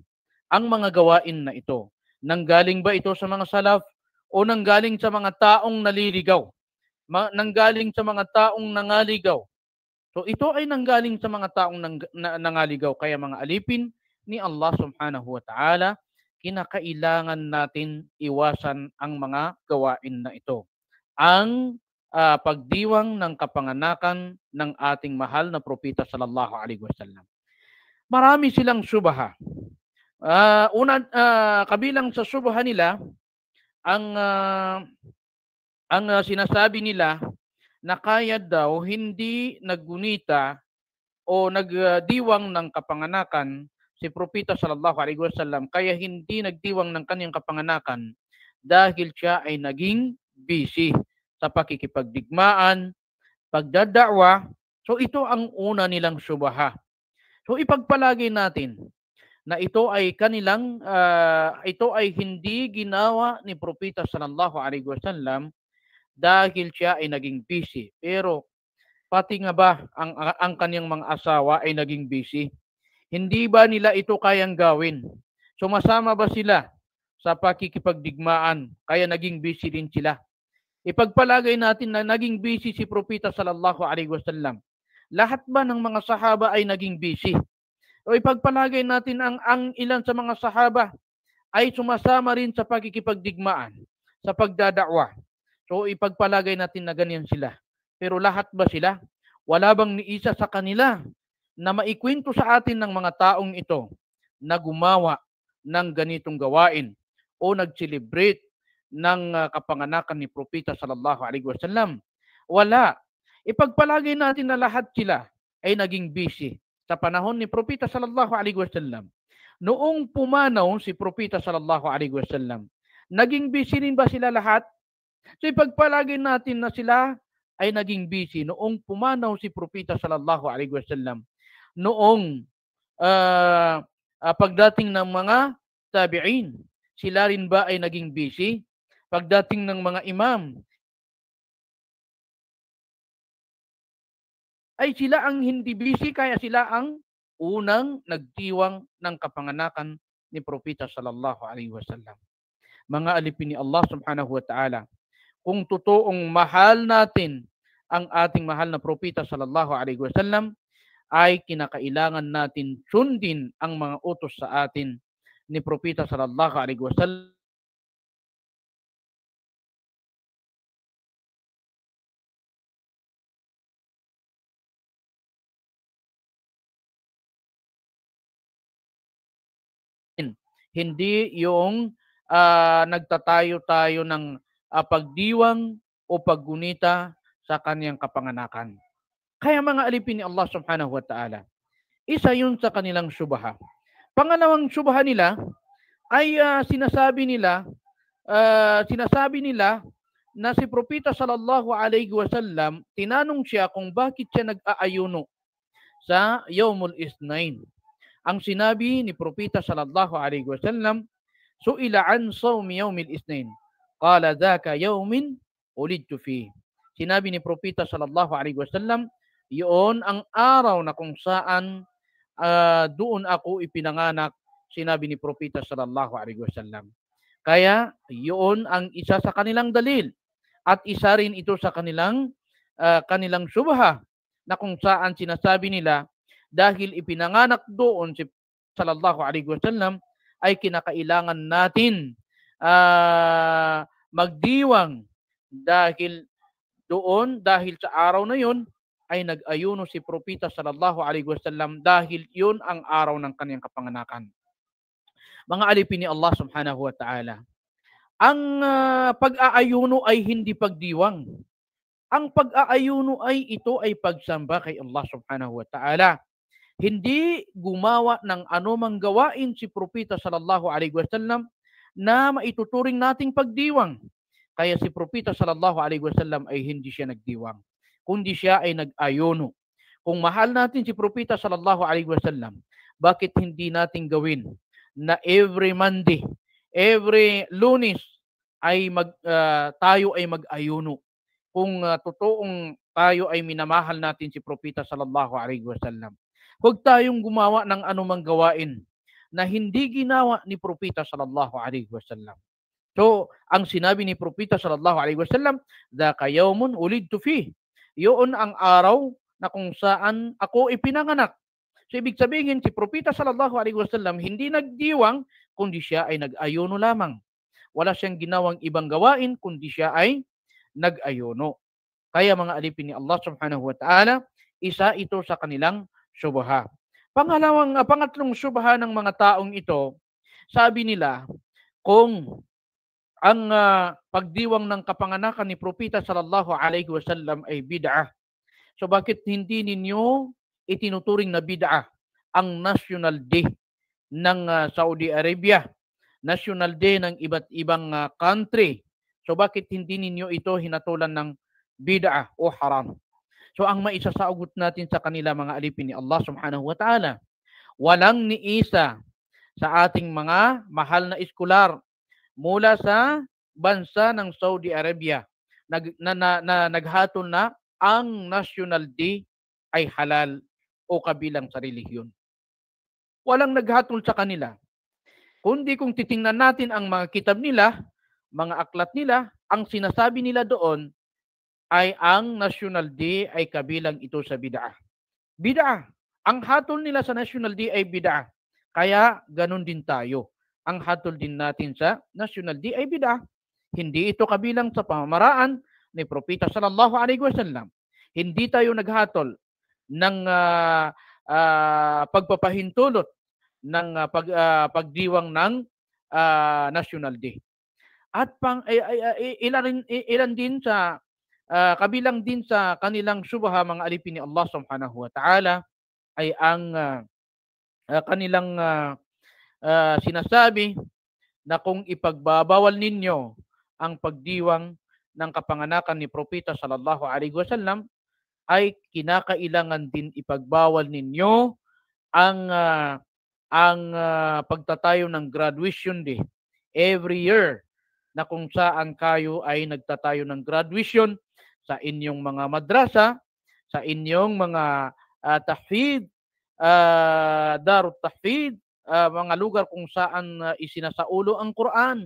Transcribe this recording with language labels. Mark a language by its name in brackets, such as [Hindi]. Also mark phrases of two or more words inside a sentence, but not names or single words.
[Filipino] Ang mga gawain na ito, nanggaling ba ito sa mga salaf o nanggaling sa mga taong naliligaw? Nanggaling sa mga taong nangaligaw? So ito ay nanggaling sa mga taong nangaligaw. Kaya mga alipin ni Allah [Arabic] سبحانه وتعالى, [Filipino] kinakailangan natin iwasan ang mga gawain na ito. Ang pagdiwang ng kapanganakan ng ating mahal na Propeta [Arabic] صلى الله عليه وسلم. [Filipino] Marami silang syubha. Kabilang sa syubha nila, ang sinasabi nila na kaya daw hindi naggunita o nagdiwang ng kapanganakan si Propeta [Arabic] صلى الله عليه وسلم, [Filipino] kaya hindi nagdiwang ng kanyang kapanganakan dahil siya ay naging busy sa pakikipagdigmaan, pagdadakwa. So ito ang una nilang syubha. So ipagpalagay natin na ito ay hindi ginawa ni Propeta [Arabic] صلى الله عليه وسلم [Filipino] dahil siya ay naging busy. Pero pati nga ba ang kanyang mga asawa ay naging busy? Hindi ba nila ito kayang gawin? Sumasama ba sila sa pakikipagdigmaan kaya naging busy din sila? Ipagpalagay natin na naging busy si Propeta [Arabic] صلى الله عليه وسلم. [Filipino] Lahat ba ng mga sahaba ay naging busy? O ipagpalagay natin ang ilan sa mga sahaba ay sumasama rin sa pakikipagdigmaan, sa pagdadakwa. So ipagpalagay natin na ganyan sila. Pero lahat ba sila? Wala bang ni isa sa kanila na maikwento sa atin ng mga taong ito na gumawa ng ganitong gawain o nag-celebrate ng kapanganakan ni Propeta [Arabic] صلى الله عليه وسلم? [Filipino] Wala. Ipagpalagay natin na lahat sila ay naging busy sa panahon ni Propeta [Arabic] صلى الله عليه وسلم. [Filipino] Noong pumanaw si Propeta [Arabic] صلى الله عليه وسلم, [Filipino] naging busy rin ba sila lahat? So ipagpalagay natin na sila ay naging busy noong pumanaw si Propeta [Arabic] صلى الله عليه وسلم. [Filipino] Noong pagdating ng mga tabi'in, sila rin ba ay naging busy? Pagdating ng mga imam, ay sila ang hindi busy, kaya sila ang unang nagdiwang ng kapanganakan ni Propeta [Arabic] صلى الله عليه وسلم. [Filipino] Mga alipin ni Allah [Arabic] سبحانه وتعالى, [Filipino] kung totoong mahal natin ang ating mahal na Propeta [Arabic] صلى الله عليه وسلم, [Filipino] ay kinakailangan natin sundin ang mga utos sa atin ni Propeta [Arabic] صلى الله عليه وسلم. [Filipino] Hindi yung nagtatayo-tayo ng pagdiwang o paggunita sa kaniyang kapanganakan. Kaya mga alipin ni Allah [Arabic] سبحانه وتعالى, [Filipino] isa yun sa kanilang syubha. Pangalawang syubha nila ay sinasabi nila na si Propeta [Arabic] صلى الله عليه وسلم, [Filipino] tinanong siya kung bakit siya nag-aayuno sa [Arabic] يوم الاثنين. [Filipino] Ang sinabi ni Propeta [Arabic] صلى الله عليه وسلم سئل عن صوم يوم الاثنين. قال ذاك يوم ولدت في. [Filipino] Sinabi ni Propeta [Arabic] صلى الله عليه وسلم, [Filipino] yun ang araw na kung saan doon ako ipinanganak, sinabi ni Propeta [Arabic] صلى الله عليه وسلم. [Filipino] Kaya yun ang isa sa kanilang dalil at isa rin ito sa kanilang syubha na kung saan sinasabi nila dahil ipinanganak doon si [Arabic] صلى الله عليه وسلم [Filipino] ay kinakailangan natin magdiwang dahil doon, dahil sa araw na yun ay nag-ayuno si Propeta [Arabic] صلى الله عليه وسلم [Filipino] dahil yun ang araw ng kanyang kapanganakan. Mga alipin ni Allah [Arabic] سبحانه وتعالى, [Filipino] ang pag-aayuno ay hindi pagdiwang. Ang pag-aayuno ay pagsamba kay Allah [Arabic] سبحانه وتعالى. [Filipino] Hindi gumawa ng anumang gawain si Propeta [Arabic] صلى الله عليه وسلم [Filipino] na maituturing nating pagdiwang. Kaya si Propeta [Arabic] صلى الله عليه وسلم [Filipino] ay hindi siya nagdiwang, kundi siya ay nag-ayuno. Kung mahal natin si Propeta [Arabic] صلى الله عليه وسلم, [Filipino] bakit hindi natin gawin na [English] every Monday, every [Filipino] Lunes ay tayo ay mag-ayuno? Kung totoong tayo ay minamahal natin si Propeta [Arabic] صلى الله عليه وسلم, [Filipino] huwag tayong gumawa ng anumang gawain na hindi ginawa ni Propeta [Arabic] صلى الله عليه وسلم. [Filipino] So, ang sinabi ni Propeta [Arabic] صلى الله عليه وسلم ذاك يوم ولدت في." [Filipino] Yun ang araw na kung saan ako ipinanganak. So, ibig sabihin si Propeta [Arabic] صلى الله عليه وسلم [Filipino] hindi nagdiwang kundi siya ay nag-ayuno lamang. Wala siyang ginawang ibang gawain kundi siya ay nag-ayuno. Kaya mga alipin ni Allah [Arabic] سبحانه وتعالى, [Filipino] isa ito sa kanilang syubha. Pangatlong syubha ng mga taong ito, sabi nila, kung ang pagdiwang ng kapanganakan ni Propeta [Arabic] صلى الله عليه وسلم [Filipino] ay bid'ah, so bakit hindi ninyo itinuturing na bid'ah ang National Day ng Saudi Arabia, National Day ng iba't ibang country? So bakit hindi ninyo ito hinatulan ng bid'ah o haram? So ang maisasagot natin sa kanila mga alipin ni Allah [Arabic] سبحانه وتعالى, [Filipino] walang niisa sa ating mga mahal na eskolar mula sa bansa ng Saudi Arabia na naghatol na ang National Day ay halal o kabilang sa relihiyon. Walang naghatol sa kanila. Kundi kung titingnan natin ang mga kitab nila, mga aklat nila, ang sinasabi nila doon ay ang National Day ay kabilang ito sa bid'ah. Bid'ah. Ang hatol nila sa National Day ay bid'ah. Kaya ganun din tayo. Ang hatol din natin sa National Day ay bid'ah. Hindi ito kabilang sa pamamaraan ni Propeta [Arabic] صلى الله عليه وسلم. [Filipino] Hindi tayo naghatol ng pagpapahintulot ng pagdiwang ng National Day. At ilan din sa kabilang din sa kanilang subha, mga alipin ni Allah [Arabic] سبحانه وتعالى, [Filipino] ay ang kanilang sinasabi na kung ipagbabawal ninyo ang pagdiwang ng kapanganakan ni Propeta [Arabic] صلى الله عليه وسلم, [Filipino] ay kinakailangan din ipagbawal ninyo ang pagtatayo ng [English] graduation day every year, [Filipino] na kung saan kayo ay nagtatayo ng graduation sa inyong mga madrasa, sa inyong mga tahfid, [Arabic] دار التحفيظ, [Filipino] mga lugar kung saan isinasaulo ang Quran.